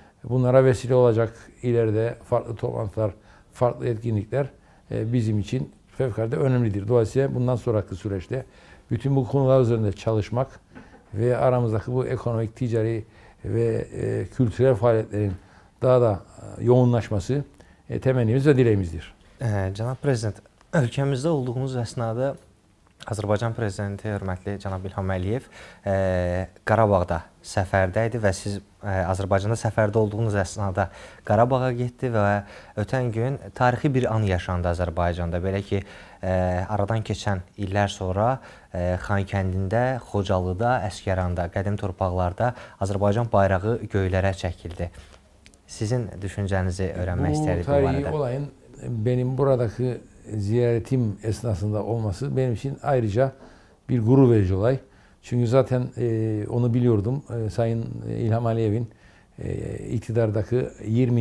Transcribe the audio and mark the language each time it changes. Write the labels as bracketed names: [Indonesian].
[Turkish] bunlara vesile olacak ileride farklı toplantılar, farklı etkinlikler bizim için fevkalade önemlidir. Dolayısıyla bundan sonraki süreçte bütün bu konular üzerinde çalışmak ve aramızdaki bu ekonomik, ticari ve kültürel faaliyetlerin daha da yoğunlaşması temennimiz ve dileğimizdir. [Azerbaijani] Cənab Prezident, ölkəmizdə olduğunuz əsnada Azərbaycan Prezidenti hörmətli cənab İlham Əliyev Qarabağda səfərdə idi və siz Azərbaycanda səfərdə olduğunuz əsnada Qarabağa getdi və ötən gün tarixi bir an yaşandı Azərbaycanda. Belə ki, aradan keçən illər sonra Xankəndində, Xocalıda, Əsgəranda, qədim torpaqlarda Azərbaycan bayrağı göylərə çəkildi. Sizin düşüncənizi [Turkish] öğrenmek istedik [Azerbaijani] bu barədə. [Turkish] Bu tarihi olayın benim buradaki ziyaretim esnasında olması benim için ayrıca bir gurur verici olay. Çünkü zaten onu biliyordum. Sayın İlham Aliyev'in iktidardaki 20.